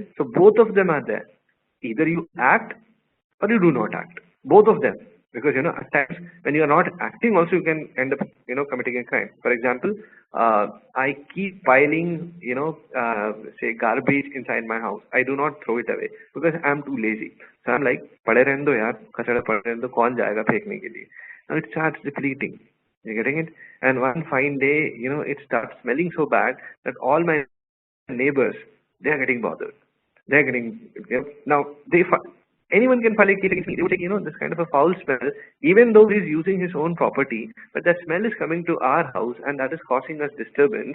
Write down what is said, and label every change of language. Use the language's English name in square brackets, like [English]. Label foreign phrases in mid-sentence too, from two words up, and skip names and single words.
[English] So both of them are there. Either you act or you do not act. Both of them. Because, at times when you are not acting also, you can end up, committing a crime. For example, I keep piling, say garbage inside my house. I do not throw it away because I am too lazy. So I'm like, [Hindi] पड़े रहन्दो यार, कचरा पड़े रहन्दो, कौन जाएगा फेंकने के लिए? [English] Now it starts depleting. You're getting it? And one fine day, it starts smelling so bad that all my neighbors, they are getting bothered. They're getting, now anyone can file a case against me. They would take, this kind of a foul smell, even though he's using his own property, but that smell is coming to our house and that is causing us disturbance.